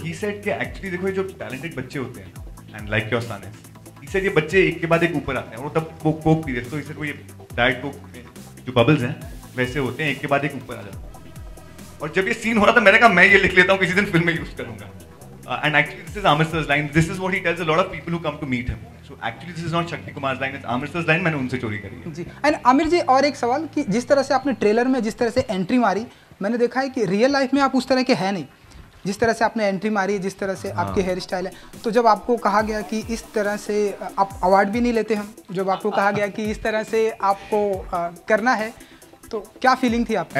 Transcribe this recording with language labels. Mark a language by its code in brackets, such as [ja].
[hi] He said कि actually देखो ये जो टैलेंटेड बच्चे होते हैं [en] and like your son is, [hi] he said ये बच्चे एक के बाद एक ऊपर आते हैं, और तब वो कोक पी रहे, तो ही सेड वो ये डाइट कोक में जो बबल्स हैं वैसे होते हैं, एक के बाद एक ऊपर आ जाते हैं। और जब ये सीन हो रहा था मैंने कहा मैं ये लिख लेता हूँ, किसी दिन फिल्म में यूज करूंगा। [en] And actually this is Aamir sir's line, this is what he tells a lot of people who come to meet him. So actually this is not Shakti Kumar's line, it's Aamir sir's line, [hi] मैंने उनसे चोरी करी है। जी। एंड आमिर जी, और एक सवाल कि जिस तरह से आपने ट्रेलर में जिस तरह से एंट्री मारी, मैंने देखा है कि रियल लाइफ में आप उस तरह के है नहीं, जिस तरह से आपने एंट्री मारी, जिस तरह से आपके हेयर स्टाइल है। तो जब आपको कहा गया कि इस तरह से आप अवार्ड भी नहीं लेते हम, जब आपको कहा गया कि इस तरह से आपको करना है, तो क्या फीलिंग थी आपकी?